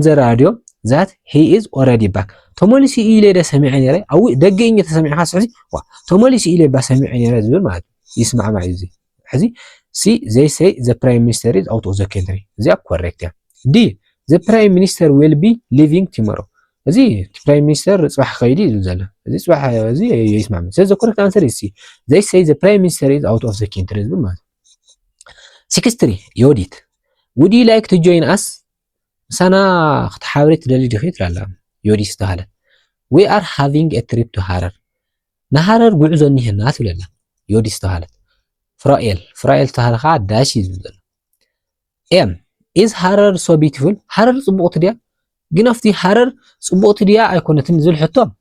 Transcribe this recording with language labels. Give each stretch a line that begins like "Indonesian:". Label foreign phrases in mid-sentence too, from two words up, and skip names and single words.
English: the radio that he is already back
Tigrinya: ተመልሲ ኢለ ደ ሰሚዐ ነይረ ኣብ ደገኛ ተሰሚዕካ ስሕዚ ተመልሲ ኢለ ባ ሰሚዐ ነይረ ዝብል ማለት ይስማዕምዕ እዩ እዚ ሕዚ
English: C they say the prime minister is out of the country
Tigrinya: እዚኣ ኮሬክት እያ
English: D the prime minister will be leaving tomorrow
Tigrinya: እዚ
English: prime minister
Tigrinya: ፅባሕ ከይዲ እዩ ዘሎ እዚ ፅባሕ እዚ ይስማዕምዕ ስለዚ
English: correct answer is C they say the prime minister is out of the country
Tigrinya: ዝብል ማለት 63 ዮዲት
English: would you like to join us
Tigrinya: ምሳና ክትሓብሪ ትደሊ ዲኺ ትላላ ዮዲት ዝተባሃለት
English: we are having a trip to Harar
Tigrinya: ንሃረር ጉዕዞ እኒሀና ትብለላ ዮዲት ዝተባሃለት ፍራኤል ዝተባሃለ ከዓ ዳሽ እዩ ዝብል ዘሎ
English: um is Harar so beautiful
Tigrinya: ሃረር ፅቡቕቲ ድያ ግን ኣብቲ ሃረር ፅቡቕቲ ድያ ኣይኮነትን ዝብል ሕቶ